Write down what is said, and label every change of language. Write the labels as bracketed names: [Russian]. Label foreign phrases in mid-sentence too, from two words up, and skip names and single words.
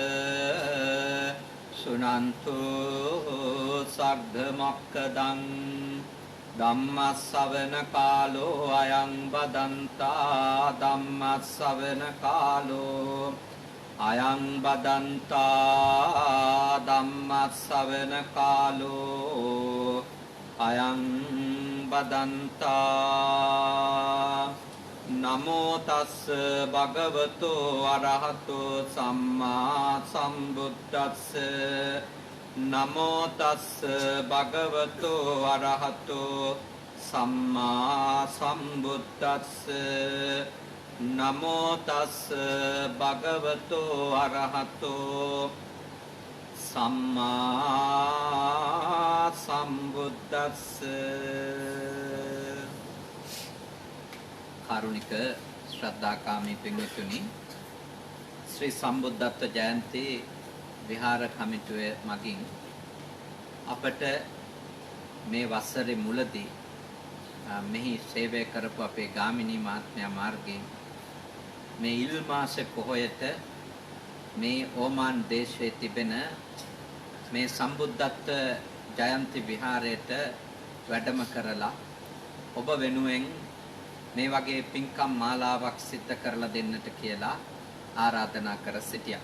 [Pali] සුනන්තු සග්ග මොක්ඛදං ධම්මස්සවන කාලෝ අයං බදන්තා ධම්මස්සවන කාලෝ අයං බදන්තා ධම්මස්සවන කාලෝ අයං බදන්තා නමෝ තස්ස භගවතෝ අරහතෝ සම්මා සම්බුද්දස්ස නමෝ තස්ස භගවතෝ අරහතෝ සම්මා සම්බුද්දස්ස නමෝ තස්ස භගවතෝ අරහතෝ සම්මා සම්බුද්දස්ස. [Sinhala] කාරුණික ශ්‍රද්ධාකාමී පින්වත්නි, ශ්‍රී සම්බුද්ධත්ව ජයන්ති විහාර කමිටුවේ මගින් අපට මේ වසරේ මුලදී මෙහි සේවය කරපු අපේ ගාමිණී මහත්මයා මාර්ගයෙන් මේ ඉල් මාසේ පොහොයට මේ ඕමාන් දේශයේ තිබෙන මේ සම්බුද්ධත්ව ජයන්ති විහාරයට වැඩම කරලා ඔබ වෙනුවෙන් මේ වගේ පින්කම් මාලාවක් සිද්ධ කරලා දෙන්නට කියලා ආරාධනා කර සිටියා.